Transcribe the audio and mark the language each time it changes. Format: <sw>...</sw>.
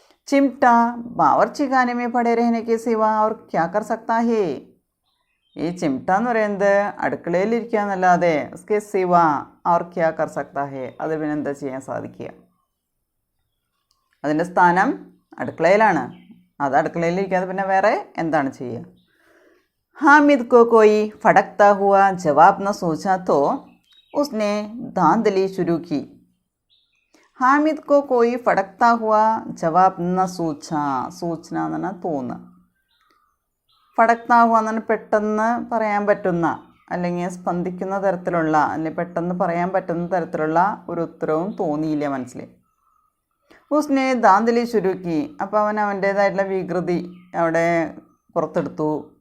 <hi>ചിംട്ട ബാവർച്ചി ഖാനെ may പടേ രഹനെ K Ziva അവർ ക്യാ കർ സക്താ ഹേ.</hi> <ml>ഈ ചിംട്ട എന്ന് പറയുന്നത് അടുക്കളയിലിരിക്കുക എന്നല്ലാതെ</ml> <hi>ഉസ്കെ സിവ അവർ ക്യാ കർ സക്താ ഹേ,</hi> <ml>അത് പിന്നെ എന്താ ചെയ്യാൻ സാധിക്കുക. അതിൻ്റെ സ്ഥാനം അടുക്കളയിലാണ്. അത് അടുക്കളയിലിരിക്കാതെ പിന്നെ വേറെ എന്താണ് ചെയ്യുക.</ml> <hi>हामिद को कोई फड़कता हुआ जवाब न सोचा तो उसने धांधली शुरू की. हामिद को कोई फड़कता हुआ जवाब न सोचा.</hi> <ml>സൂചന എന്ന് പറഞ്ഞാൽ തോന്നുക.</ml> <hi>ഫടക്താ ഹുവ</hi> <ml>എന്ന് പറഞ്ഞാൽ പെട്ടെന്ന് പറയാൻ പറ്റുന്ന അല്ലെങ്കിൽ സ്പന്ദിക്കുന്ന തരത്തിലുള്ള അല്ലെങ്കിൽ പെട്ടെന്ന് പറയാൻ പറ്റുന്ന തരത്തിലുള്ള ഒരു ഉത്തരവും തോന്നിയില്ല മനസ്സിൽ.</ml> <hi>ഉസ്നെ ധാന്ദലി ശുരുക്കി.</hi> <ml>അപ്പോൾ അവൻ അവൻ്റേതായിട്ടുള്ള വികൃതി അവിടെ പുറത്തെടുത്തു.</ml>